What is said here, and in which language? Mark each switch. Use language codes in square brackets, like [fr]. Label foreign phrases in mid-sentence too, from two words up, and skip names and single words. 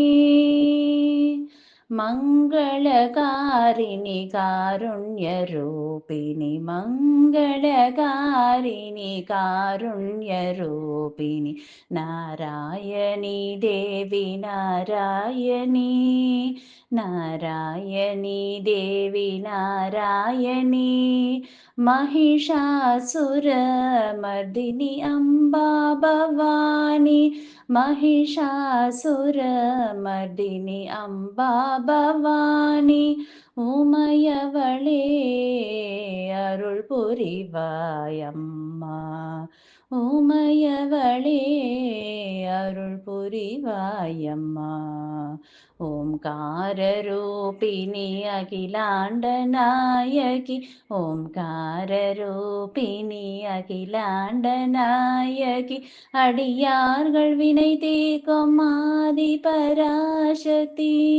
[sa] मङ्गलकारिणि कारुण्यरूपिणि मङ्गलकारिणि कारुण्यरूपिणि नारायणी देवी नारायणी नारायणी देवी नारायणी महिषासुरमर्दिनि अम्बा भवानी महिषासुरमर्दिनि अम्बा भवानी [ta] உமையவளே அருள் புரிவாயம்மா உமையவளே அருள் புரிவாயம்மா ஓம்காரரூபிணி அகிலாண்ட நாயகி ஓம்காரரூபிணி அகிலாண்ட நாயகி அடியார்கள் வினை தீர்க்கும் ஆதி பராசக்தி